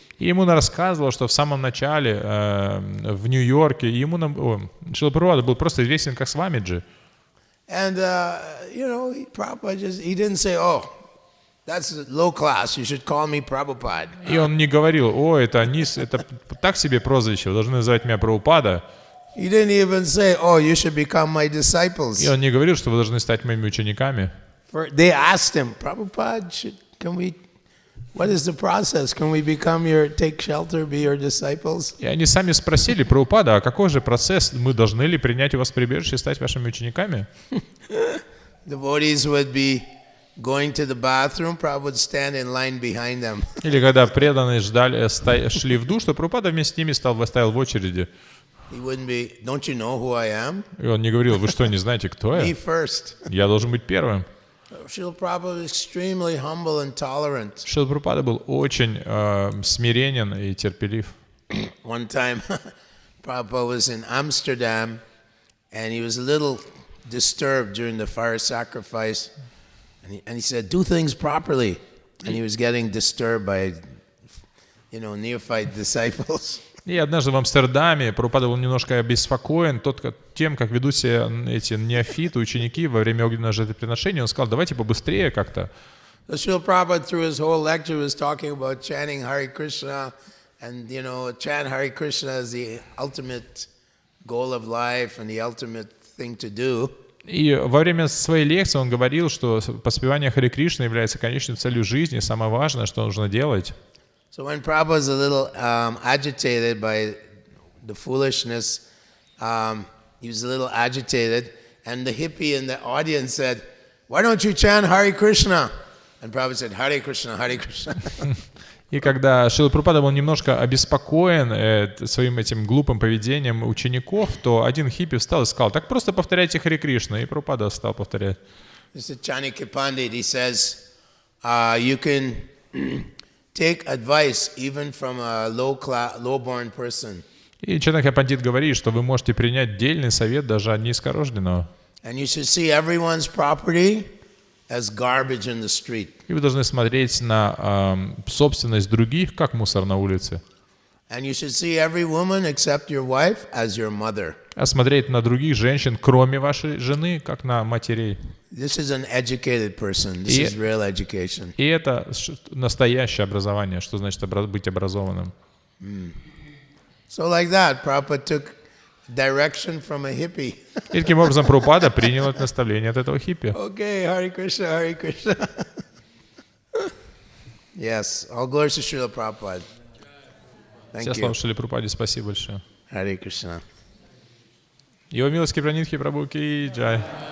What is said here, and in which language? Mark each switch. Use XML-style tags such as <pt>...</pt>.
<ru>И ему рассказывал, что в самом начале в Нью-Йорке Шрила Прабхупада был просто известен как Свамиджи.</ru> <en>And, Prabhupada he didn't say, that's low class, you should call me Prabhupada.</en> <ru>И он не говорил, это так себе прозвище, вы должны называть меня Прабхупада.</ru> <en>He didn't even say, you should become my disciples.</en> <ru>И он не говорил, что вы должны стать моими учениками.</ru> <en>They asked him, Prabhupada, what is the process? Can we take shelter, be your disciples?</en> <ru>И они сами спросили Прабхупада, а какой же процесс, мы должны ли принять у вас прибежище и стать вашими учениками?</ru> <en>Devotees would be going to the bathroom, Prabhupada would stand in line behind them.</en> <ru>Или когда преданные шли в душ, то Прабхупада вместе с ними стоял в очереди.</ru> <en>He wouldn't be, don't you know who I am?</en> <ru>И он не говорил, вы что, не знаете, кто я?</ru> <en>Me first.</en> <ru>Я должен быть первым.</ru> <en>Srila Prabhupada was extremely humble and tolerant.</en> <ru>Шрила Прабхупада был очень смиренен и терпелив.</ru> <en>One time, Prabhupada was in Amsterdam, and he was a little disturbed during the fire sacrifice, and he said, "Do things properly," and he was getting disturbed by, neophyte disciples.</en> <ru>И однажды в Амстердаме Прабхупада был немножко обеспокоен тем, как ведут себя эти неофиты, ученики во время огненного жертвоприношения. Он сказал, давайте побыстрее как-то.</ru> <en>Srila Prabhupada through his whole lecture was talking about chanting Hare Krishna, and chant Hare Krishna is the ultimate goal of life and the ultimate thing to do.</en> <ru>И во время своей лекции он говорил, что поспевание Харе Кришны является конечной целью жизни, самое важное, что нужно делать.</ru> <en>So when Prabhupada was a little agitated by the foolishness, he was a little agitated, and the hippie in the audience said, "Why don't you chant Hare Krishna?" And Prabhupada said, "Hare Krishna, Hare Krishna."</en> <ru>И когда Шрила Прабхупада был немножко обеспокоен своим этим глупым поведением учеников, то один хиппи встал и сказал, так просто повторяйте Харе Кришна. И Прабхупада стал повторять.</ru> <en>Mr. Chanakya Pandit, he says, you can take advice even from a low-born person.</en> <ru>И Чанакья Пандит говорит, что вы можете принять дельный совет даже от низкорожденного.</ru> <en>And you should see everyone's property as garbage in the street.</en> <ru>И вы должны смотреть на собственность других, как мусор на улице.</ru> <en>And you should see every woman except your wife as your mother.</en> <ru>А смотреть на других женщин, кроме вашей жены, как на матерей.</ru> <en>This is an educated person. This is real education.</en> <ru>И это настоящее образование, что значит быть образованным.</ru> <en>So like that, Prabhupada took direction from a hippie.</en> <ru>И таким образом Прабхупада принял это наставление от этого хиппи.</ru> <en>Okay, Hare Krishna, Hare Krishna. Yes, all glories to Srila Prabhupada. Thank</en> <ru>Все</ru> <en>you.</en> <ru>слава Шриле Прабхупаде, спасибо большое.</ru> <en>Hare Krishna.</en> <ru>Его милость Крипанидхи Прабху ки джай.</ru>